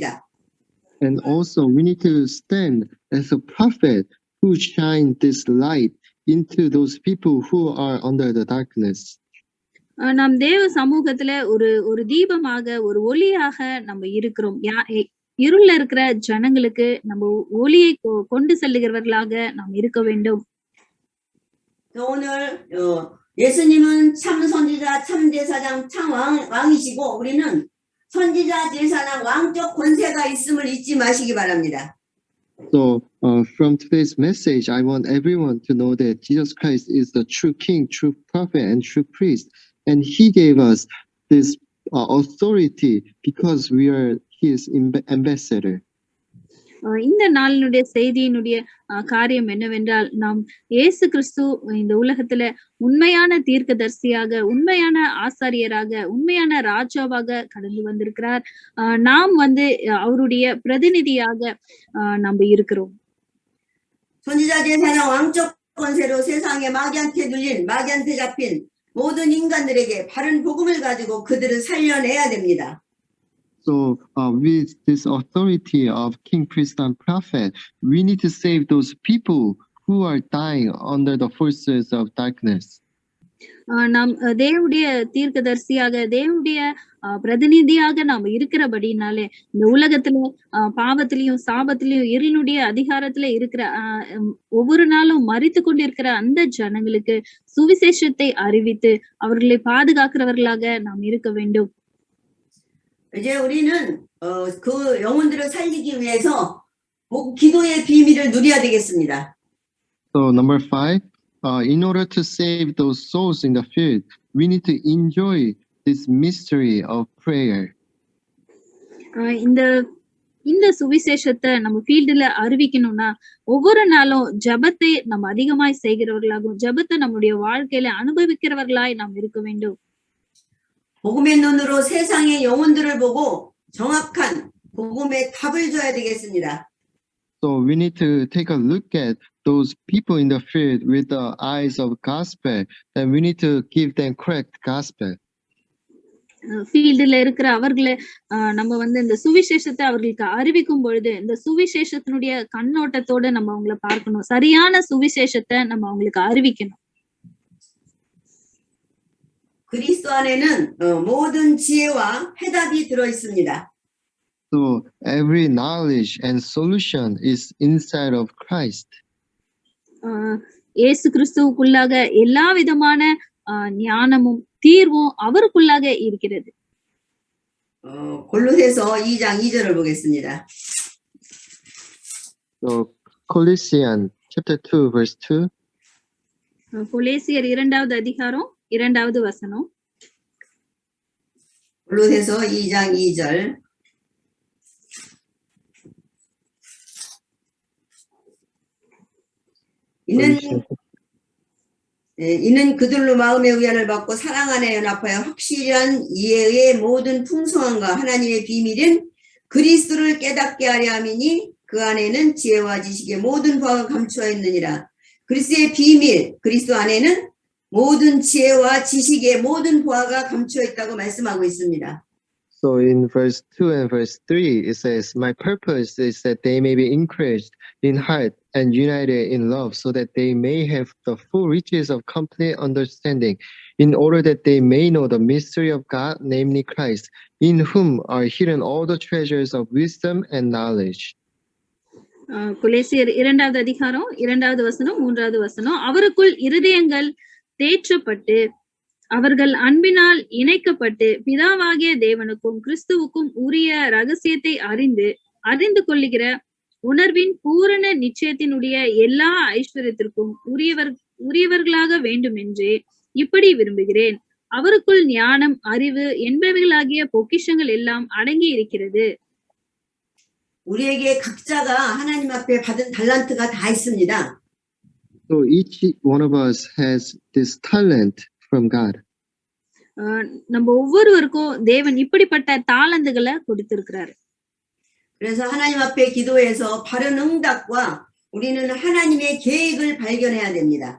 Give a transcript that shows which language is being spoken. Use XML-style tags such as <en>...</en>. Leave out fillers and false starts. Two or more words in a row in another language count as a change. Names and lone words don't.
<en>And also we need to stand as a prophet who shine this light into those people who are under the darkness.</en> <ta>நாம் தேவ சமூகத்துல ஒரு தீபமாக, ஒரு ஒளியாக நம்ம இருக்கிறோம். இருள்ல இருக்கிற ஜனங்களுக்கு நம்ம ஒளியை கொண்டு செல்லுகிறவர்களாக நாம் இருக்க வேண்டும்.</ta> <ko>오늘 예수님은 참 선지자, 참 제사장, 참 왕이시고 우리는 선지자, 제사장, 왕적 권세가 있음을 잊지 마시기 바랍니다.</ko> <en>So from today's message, I want everyone to know that Jesus Christ is the true King, true prophet, and true priest, and He gave us this authority because we are His ambassador.</en> <ta>இந்த நாளினுடைய செய்தியினுடைய காரியம் என்னவென்றால், நாம் இயேசு கிறிஸ்து இந்த உலகத்துல உண்மையான தீர்க்கதரிசியாக, உண்மையான ஆசாரியராக, உண்மையான ராஜாவாக கடந்து வந்திருக்கிறார். நாம் அவருடைய பிரதிநிதியாக நம்ம இருக்கிறோம்.</ta> <ko>선지자, 제사장, 왕적 권세로 세상에 마귀한테 눌린, 마귀한테 잡힌 모든 인간들에게 바른 복음을 가지고 그들을 살려내야 됩니다.</ko> <en>So, with this authority of king, priest, and prophet, we need to save those people who are dying under the forces of darkness.</en> <ta>நாம் தேவனுடைய தீர்க்கதரிசியாக தேவனுடைய பிரதிநிதியாக நாம் இருக்கிறபடினாலே இந்த உலகத்துல பாவத்திலையும் சாபத்திலையும் இருளுடைய அதிகாரத்துல இருக்கிற ஒவ்வொரு நாளும் மரித்து கொண்டிருக்கிற அந்த ஜனங்களுக்கு சுவிசேஷத்தை அறிவித்து அவர்களை பாதுகாக்கிறவர்களாக நாம் இருக்க வேண்டும்.</ta> <ko>이제 우리는 그 영혼들을 살리기 위해서 기도의 비밀을 누려야 되겠습니다.</ko> <en>So, number 5, in order to save those souls in the field, we need to enjoy this mystery of prayer.</en> <ta>இந்த சுவிசேஷத்தை நம்ம ஃபீல்டுல அறிவிக்கணும்னா ஒவ்வொரு நாளும் ஜபத்தை நம்ம அதிகமாய் செய்கிறவர்களாகவும் ஜபத்தை நம்முடைய வாழ்க்கையில அனுபவிக்கிறவர்களாய் நாம் இருக்க வேண்டும்.</ta> <ko>복음의 눈으로 세상의 영혼들을 보고 정확한 복음의 답을 줘야 되겠습니다.</ko> <en>So we need to take a look at those people in the field with the eyes of gospel, and we need to give them correct gospel.</en> <ta>ஃபீல்டுல இருக்கிற அவர்களை நம்ம இந்த சுவிசேஷத்தை அவர்களுக்கு அறிவிக்கும் பொழுது இந்த சுவிசேஷத்தினுடைய கண்ணோட்டத்தோட நம்ம அவங்கள பார்க்கணும். சரியான சுவிசேஷத்தை நம்ம அவங்களுக்கு அறிவிக்கணும்.</ta> <ko>그리스도 안에는 모든 지혜와 해답이 들어 있습니다.</ko> <en>So every knowledge and solution is inside of Christ.</en> <ta>இயேசு கிறிஸ்துவுக்குள்ளாக எல்லா விதமான ஞானமும் தீர்வும் அவருக்குள்ளாக இருக்கிறது.</ta> <ko>골로새서 2장 2절을 보겠습니다.</ko> <en>So Colossians chapter 2 verse 2.</en> <ta>கொலேசியர் 2வது அதிகாரம் 2வது வசனம்.</ta> <ko>골로새서 2장 2절. 이는 그들로 마음의 의안을 받고 사랑 안에 연합하여 확실한 이해의 모든 풍성함과 하나님의 비밀인 그리스도를 깨닫게 하려 함이니 그 안에는 지혜와 지식의 모든 부하가 감추어 있느니라. 그리스도의 비밀, 그리스도 안에는 모든 지혜와 지식의 모든 부하가 감추어 있다고 말씀하고 있습니다.</ko> <en>So in verse 2 and verse 3, it says, "My purpose is that they may be encouraged in heart and united in love, so that they may have the full riches of complete understanding, in order that they may know the mystery of God, namely Christ, in whom are hidden all the treasures of wisdom and knowledge."</en> <ta>கொலேசியர் 2வது அதிகாரம் 2வது வசனம் 3வது வசனம். அவருக்குள் இருதயங்கள் தேற்றப்பட்டு அவர்கள் அன்பினால் இணைக்கப்பட்டு பிதாவாகிய தேவனுக்கும் கிறிஸ்துவுக்கும் உரிய ரகசியத்தை அறிந்து கொள்ளுகிற உணர்வின் பூரண நிச்சயத்தினுடைய எல்லா ஐஸ்வர்யத்திற்கும் உரியவர்களாக வேண்டும் என்று இப்படி விரும்புகிறேன். அவருக்குள் ஞானம், அறிவு என்பவைகளாகிய பொக்கிஷங்கள் எல்லாம் அடங்கி இருக்கிறது.</ta> <ko>우리에게 각자가 하나님 앞에 받은 달란트가 다 있습니다.</ko> <en>So each one of us has this talent from God.</en> <ta>நம்ம ஒவ்வொருவருக்கும் தேவன் இப்படிப்பட்ட தாளந்துகளை கொடுத்திருக்கிறாரு.</ta> <ko>그래서 하나님 앞에 기도해서 바른 응답과 우리는 하나님의 계획을 발견해야 됩니다.</ko>